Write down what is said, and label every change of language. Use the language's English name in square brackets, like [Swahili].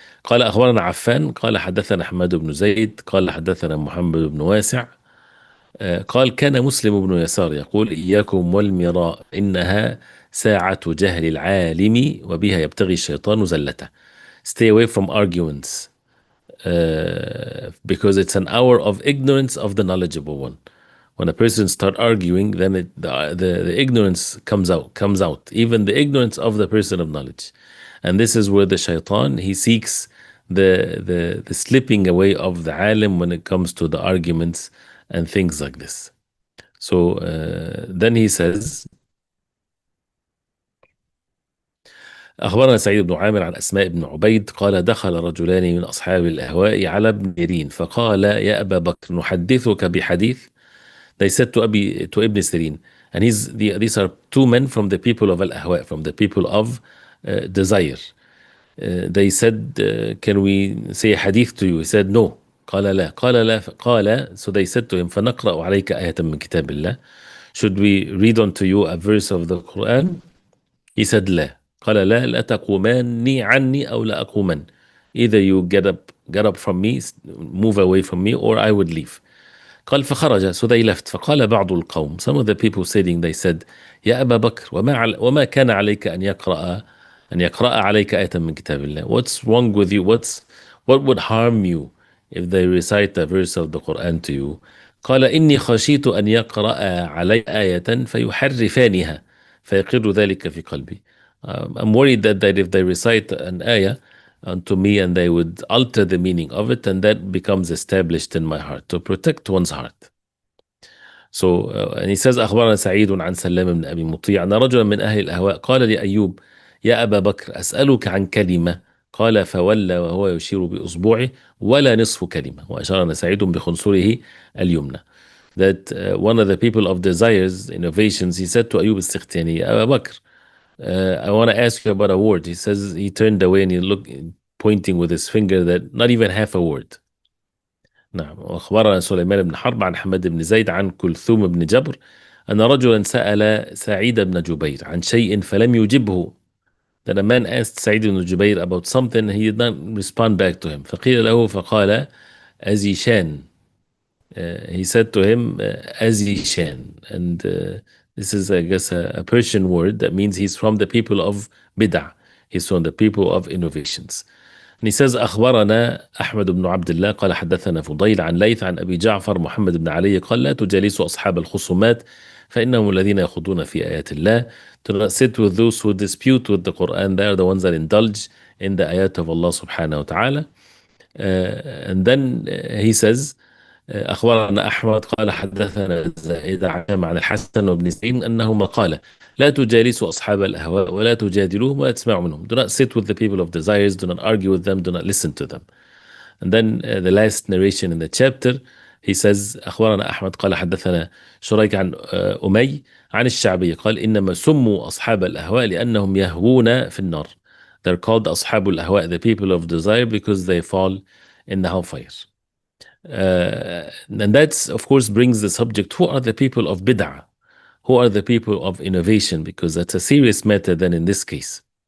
[Arabic] قال أخبرنا عفان قال حدثنا حماد بن زيد قال حدثنا محمد بن واسع قال كان مسلم بن يسار يقول إياكم والمراء إنها ساعة جهل العالم وبها يبتغي الشيطان زلته. [English] Stay away from arguments because it's an hour of ignorance of the knowledgeable one. When a person start arguing, then the ignorance comes out, even the ignorance of the person of knowledge. And this is where the shaitan, he seeks the slipping away of the alim when it comes to the arguments and things like this. So then he says, [Arabic] أخبرنا سعيد بن عامر عن أسماء بن عبيد قال دخل رجلان من أصحاب الأهواء على ابن سيرين فقال يا أبا بكر نحدثك بحديث. [English] They said to Ibn Sirin, and these are two men from the people of Al-Ahwa, from the people of desire. They said, can we say a hadith to you? He said, no. [Arabic] قال لا قال لا قال. [English] So they said to him, [Arabic] فنقرأ عليك آية من كتاب الله. [English] Should we read unto you a verse of the Quran? He said لا. [Arabic] قال لا لا تقوماني عني أو لا أقومن. [English] Either you get up from me, move away from me, or I would leave. [Arabic] قال فخرج. [English] So they left. [Arabic] فقال بعض القوم, [English] some of the people sitting, they said [Arabic] يا أبا بكر وما كان عليك أن يقرأ عليك آية من كتاب الله. [English] What's wrong with you? What would harm you if they recite a verse of the Quran to you? [Arabic] قال إني خشيت أن يقرأ علي آية فيحرفانها فيقر ذلك في قلبي. [English] I'm worried that if they recite an ayah unto me and they would alter the meaning of it, and that becomes established in my heart, to protect one's heart. So and he says [Arabic] أخبرنا سعيد عن سلام بن أبي مطيع أن رجلا من أهل الأهواء قال لأيوب يا أبا بكر أسألك عن كلمة. قال فولى وهو يشير بإصبعه ولا نصف كلمة وأشار سعيد بخنصره اليمنى. [English] That one of the people of desires, innovations, he said to Ayub al-Sikhtiyani, يا أبا بكر, I want to ask you about a word. He says he turned away and he looked, pointing with his finger, that not even half a word. [Arabic] نعم. وأخبرنا سليمان بن حرب عن حماد بن زيد عن كلثوم بن جبر أن رجلا سأل سعيد بن جبير عن شيء فلم يجبه. [English] That a man asked Sa'id ibn Jubayr about something, he did not respond back to him. [Arabic] فقيل له فقال أزيشان. [English] He said to him Azishan, and this is, I guess, a Persian word that means he's from the people of bid'ah. He's from the people of innovations. And he says [Arabic] أخبرنا أحمد بن عبد الله قال حدثنا فضيل عن ليث عن أبي جعفر محمد بن علي قال لا تجالسوا أصحاب الخصومات فإنهم الذين يخوضون في آيات الله. [English] Do not sit with those who dispute with the Quran. They are the ones that indulge in the ayat of Allah subhanahu wa ta'ala. And then he says [Arabic] أخبرنا أحمد قال حدثنا زائد عن الحسن وابن سعيد أنهما قال لا تجالسوا أصحاب الأهواء ولا تجادلوهم ولا تسمعوا منهم. [English] Do not sit with the people of desires, do not argue with them, do not listen to them. And then the last narration in the chapter, he says [Arabic] أخبرنا أحمد قال حدثنا شريك عن أمي عن الشعبي قال إنما سموا أصحاب الأهواء لأنهم يهوون في النار. [English] They're called أصحاب الأهواء, the people of desire, because they fall in the hellfire. And that's, of course, brings the subject, who are the people of bid'ah? Who are the people of innovation? Because that's a serious matter then in this case.